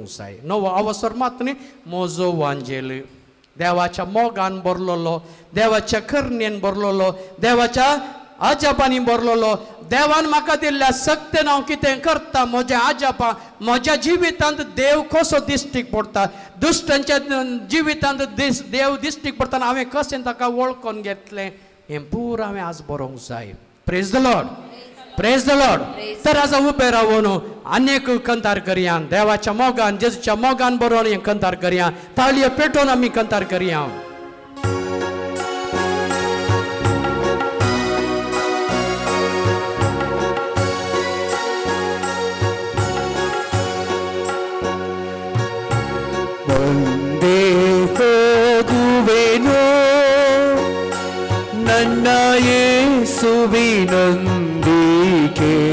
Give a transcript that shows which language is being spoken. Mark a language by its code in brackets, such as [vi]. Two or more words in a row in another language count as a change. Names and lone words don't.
[kok] जाय नवो अवसर मात न्ही म्हजो वांजेल देवाच्या मोगान बरलोलो देवाच्या करणेन बरलोलो देवाच्या अजापांनी बरलोलो देवान म्हाका दिल्ल्या सक्तेन हांव कितें करता म्हज्या अजापा म्हज्या जिवितांत देव कसो दिश्टीक पडटा दुश्टांच्या जिवितांत देव दिश्टीक पडटाना हांवें कशें ताका वळखून घेतलें हें पुरो हांवें आज बरोवंक जाय [en] praise the lord praise the lord [kok] तर आज उबे रावून अनेक कंतार करया देवाच्या मोगान जेजूच्या मोगान बरोवन हें कंतार करया ताळयो पेटोवन आमी कंतार करया [kn] ಮುಂದೆ ಹೋಗುವೆನು ನನ್ನ ಯೇಸುವಿನೊಂದಿಗೆ